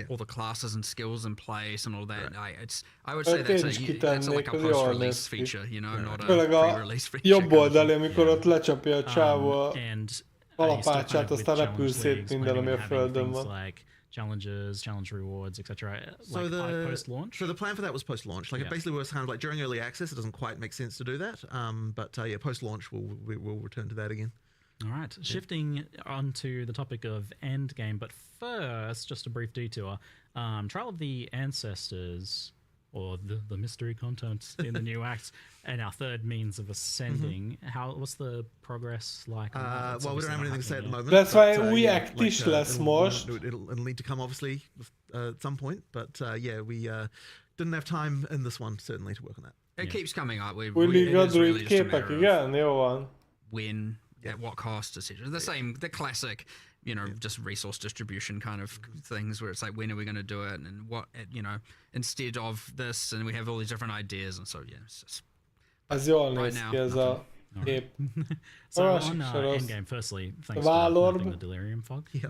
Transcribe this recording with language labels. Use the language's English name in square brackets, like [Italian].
[English] all the classes and skills in place and all that. I would say that's like a post-release feature, not a pre-release feature. [Hungarian] Jobb oldali, amikor ott lecsapja a csávó a kalapácsát, aztán repül szét minden, ami a földön van. [English] Like challenges, challenge rewards, etc. So post-launch. So the plan for that was post-launch. Like it basically was kind of like during early access, it doesn't quite make sense to do that. But post-launch we'll return to that again. All right, shifting onto the topic of endgame, but first, just a brief detour. Trial of the Ancestors, or the mystery content in the new act, and our third means of ascending. What's the progress like? Well, we don't have anything to say at the moment. That's why [Hungarian] új act is lesz most. [English] It'll need to come obviously at some point, but we didn't have time in this one certainly to work on that. It keeps coming up. [Hungarian] Új Druid képek, igen, jó van. [English] When, at what cost, etc. The classic, just resource distribution kind of things where it's like, when are we going to do it, and what, instead of this, and we have all these different ideas, and so it's just [Hungarian] Ez jól néz ki, ez a kép. [English] So on endgame, firstly, thanks for nothing the delirium fog.